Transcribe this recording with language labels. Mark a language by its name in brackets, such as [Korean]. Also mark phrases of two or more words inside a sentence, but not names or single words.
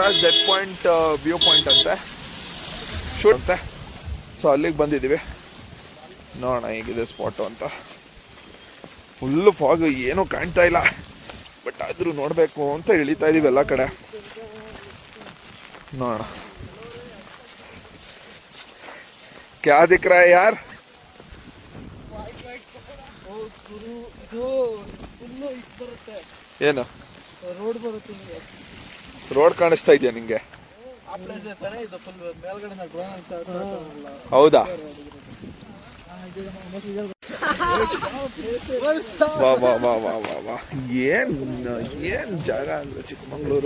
[Kannada] ಝೆಡ್ ಪಾಯಿಂಟ್ [English] view point [Kannada] ಅಂತೆ, ಶೂಟ್ ಅಂತೆ. ಸೊ ಅಲ್ಲಿಗೆ ಬಂದಿದ್ದೀವಿ, ನೋಡೋಣ ಹೇಗಿದೆ ಸ್ಪಾಟು ಅಂತ. [English] full fog, [Kannada] ಏನೂ ಕಾಣ್ತಾ ಇಲ್ಲ, ಬಟ್ ಆದರೂ ನೋಡಬೇಕು ಅಂತ ಇಳಿತಾ ಇದ್ದೀವಿ ಎಲ್ಲ ಕಡೆ. [Hindi] ನೋಡೋಣ क्या दिख रहा है यार? [Kannada] ಏನು ರೋಡ್ ಕಾಣಿಸ್ತಾ ಇದೆಯಾ ನಿಂಗೆ? ಹೌದಾ? ವಾ ವಾ ವಾ ವಾ ವಾ ವಾ, ಏನ್ ಜಾಗ ಅಂದ್ರೆ ಚಿಕ್ಕಮಂಗ್ಳೂರು.